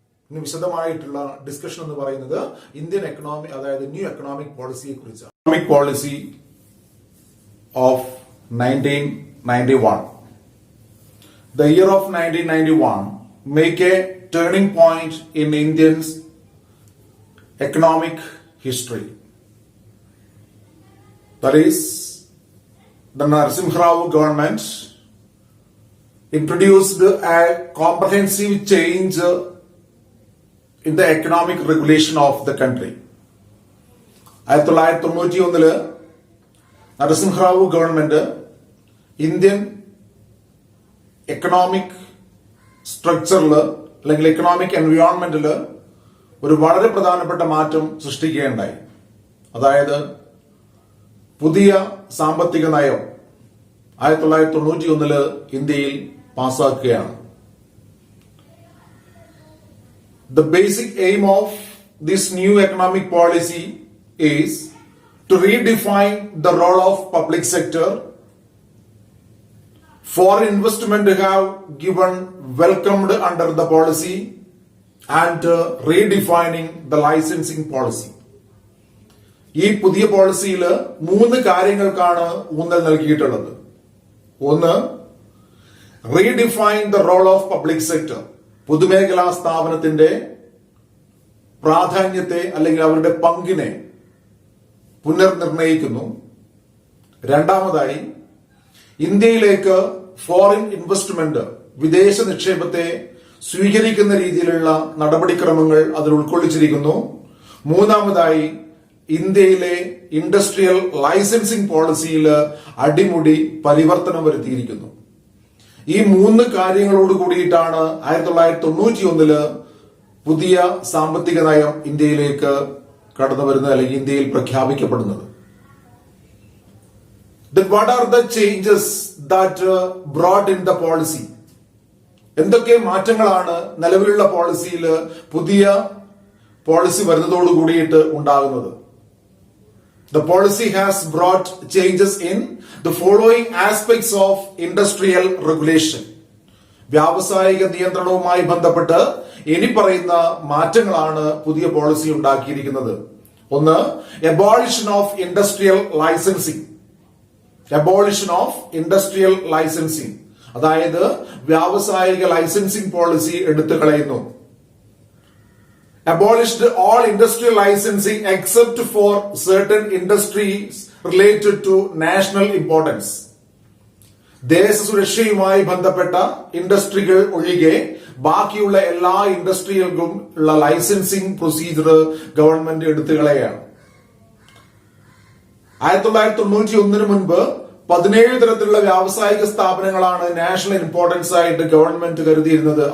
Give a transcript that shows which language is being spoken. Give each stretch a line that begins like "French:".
Malayalam: ഇനി വിശദമായിട്ടുള്ള ഡിസ്കഷൻ എന്ന് പറയുന്നത് ഇന്ത്യൻ എക്കണോമി, അതായത് ന്യൂ എക്കണോമിക് പോളിസിയെ കുറിച്ചാണ്.
English: Economic policy of 1991. The year of 1991 make a turning point in Indian's economic history. That is, the Narasimha Rao government introduced a comprehensive change in the economic regulation of the country.
Malayalam: 1991 Narasimha Rao government Indian economic സ്ട്രക്ചറിൽ അല്ലെങ്കിൽ economic എൻവയോൺമെന്റിൽ ഒരു വളരെ പ്രധാനപ്പെട്ട മാറ്റം സൃഷ്ടിക്കുകയുണ്ടായി. അതായത് പുതിയ സാമ്പത്തിക നയം 1991 ഇന്ത്യയിൽ പാസാക്കുകയാണ്.
English: The basic aim of this new economic policy is to redefine the role of public sector. Foreign investment have given welcomed under the policy and redefining the licensing policy.
Malayalam: ഈ പുതിയ പോളിസിയിൽ 3 കാര്യങ്ങൾക്കാണ് ഊന്നൽ നൽകിയിട്ടുള്ളത്.
English: ഒന്ന്, redefine the role of public sector.
Malayalam: പൊതുമേഖലാ സ്ഥാപനത്തിന്റെ പ്രാധാന്യത്തെ അല്ലെങ്കിൽ അവരുടെ പങ്കിനെ പുനർനിർണയിക്കുന്നു. രണ്ടാമതായി, ഇന്ത്യയിലേക്ക് ഫോറിൻ ഇൻവെസ്റ്റ്മെന്റ്, വിദേശ നിക്ഷേപത്തെ സ്വീകരിക്കുന്ന രീതിയിലുള്ള നടപടിക്രമങ്ങൾ അതിൽ ഉൾക്കൊള്ളിച്ചിരിക്കുന്നു. മൂന്നാമതായി, ഇന്ത്യയിലെ ഇൻഡസ്ട്രിയൽ ലൈസൻസിംഗ് പോളിസിയിൽ അടിമുടി പരിവർത്തനം വരുത്തിയിരിക്കുന്നു. ഈ മൂന്ന് കാര്യങ്ങളോട് കൂടിയിട്ടാണ് 1991 പുതിയ സാമ്പത്തിക നയം ഇന്ത്യയിലേക്ക് കടന്നു വരുന്നത് അല്ലെങ്കിൽ ഇന്ത്യയിൽ പ്രഖ്യാപിക്കപ്പെടുന്നത്.
English: Then what are the changes that brought in the policy?
Malayalam: എന്തൊക്കെ മാറ്റങ്ങളാണ് നിലവിലുള്ള പോളിസിയിൽ പുതിയ പോളിസി വരുന്നതോട് കൂടിയിട്ട് ഉണ്ടാകുന്നത്?
English: The policy has brought changes in the following aspects of industrial regulation.
Malayalam: വ്യാവസായിക നിയന്ത്രണവുമായി ബന്ധപ്പെട്ട് ഇനി പറയുന്ന മാറ്റങ്ങളാണ് പുതിയ പോളിസി ഉണ്ടാക്കിയിരിക്കുന്നത്. ഒന്ന്,
English: Abolition of industrial licensing. Abolition of industrial licensing,
Malayalam: അതായത് വ്യാവസായിക ലൈസൻസിംഗ് പോളിസി എടുത്തു കളയുന്നു.
English: Abolished all industrial licensing except for certain industries related to national importance.
Malayalam: ദേശസുരക്ഷയുമായി ബന്ധപ്പെട്ട ഇൻഡസ്ട്രികൾ ഒഴികെ ബാക്കിയുള്ള എല്ലാ ഇൻഡസ്ട്രികൾക്കും ഉള്ള ലൈസൻസിംഗ് പ്രൊസീജിയർ ഗവൺമെന്റ് എടുത്തു കളയാണ്. 1991 മുൻപ് 17 തരത്തിലുള്ള വ്യാവസായിക സ്ഥാപനങ്ങളാണ് നാഷണൽ ഇമ്പോർട്ടൻസ് ആയിട്ട് ഗവൺമെന്റ് കരുതിയിരുന്നത്.